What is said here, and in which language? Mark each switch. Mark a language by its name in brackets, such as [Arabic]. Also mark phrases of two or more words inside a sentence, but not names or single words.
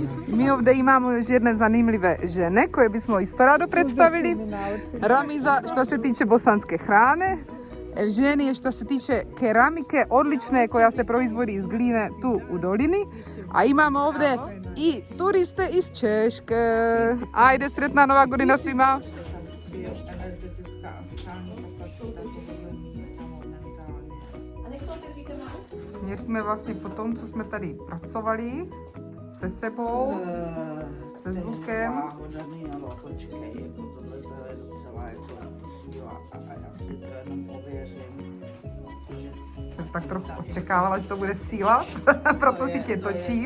[Bosnian] Mi ovdje imamo još jedne zanimljive žene koje bismo isto rado predstavili. Ramiza što se tiče bosanske hrane, Evženije što se tiče keramike, odlične koja se proizvodi iz gline tu u dolini. A imamo ovdje i turiste iz Češke. Ajde, sretna Nova godina svima! [Czech] Měli jsme vlastně po tom, co jsme tady pracovali se sebou, se zvukem. Jsem tak trochu očekávala, že to bude síla, proto si tě točím.